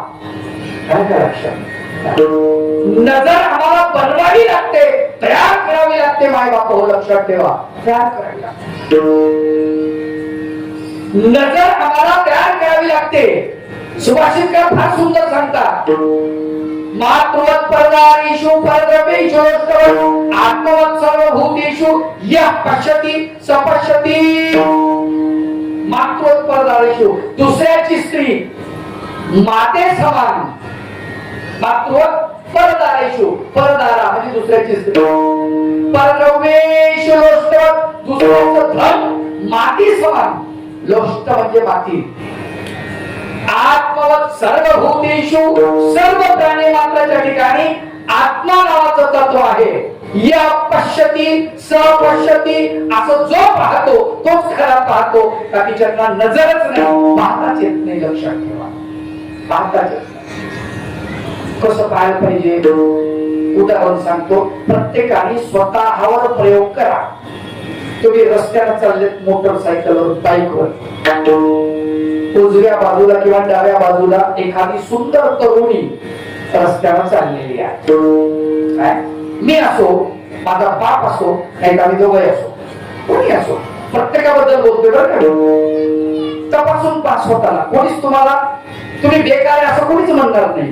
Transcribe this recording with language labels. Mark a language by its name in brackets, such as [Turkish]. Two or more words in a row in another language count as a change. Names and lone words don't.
[Marathi] काय काय लक्षात, नजर आम्हाला बनवावी लागते, तयार करावी लागते. माय बाप हो, लक्षात ठेवा, तयार करावी लागते. नजर आम्हाला तयार करावी लागते. सुभाषितकार फार सुंदर सांगतात, [Sanskrit] मातृवत परदारेषु परद्रव्येषु आत्मवत सर्वभूतेषु यः पश्यति स पश्यति। मातृवत परदारेषु [Marathi] दुसऱ्याची स्त्री माते समान, [Sanskrit] मातृवत परदारेषु [Marathi] परदारा म्हणजे दुसऱ्याची स्त्री, [Sanskrit] परद्रव्येषु लोष्टवत [Marathi] दुसऱ्याचं धन माती समान, लोष्ट म्हणजे माती। [Sanskrit] आत्मवत सर्वभूतेषु [Marathi] सर्व प्राणी मात्राच्या ठिकाणी आत्मा नावाचं तत्व आहे। [Sanskrit] या पश्यति स पश्यति [Marathi] असं जो पाहतो तोच खरा पाहतो, बाकीच्यांना नजरच नाही, पाहताच येत नाही। लक्षात ठेवा, पाहताच येत नाही। कसं पाहायला पाहिजे उदाहरण सांगतो, प्रत्येकाने स्वतःवर प्रयोग करा। तुम्ही रस्त्यावर चाललेत मोटरसायकलवर बाईकवर, उजव्या बाजूला किंवा डाव्या बाजूला एखादी सुंदर तरुणी रस्त्यावर चाललेली आहे, मी असो माझा बाप असो नाही आम्ही दोघे असो कोणी असो, प्रत्येकाबद्दल बोलतोय बरं का, तपासून पास होताना कोणीच तुम्हाला तुम्ही बेकार आहे असं कोणीच म्हणणार नाही।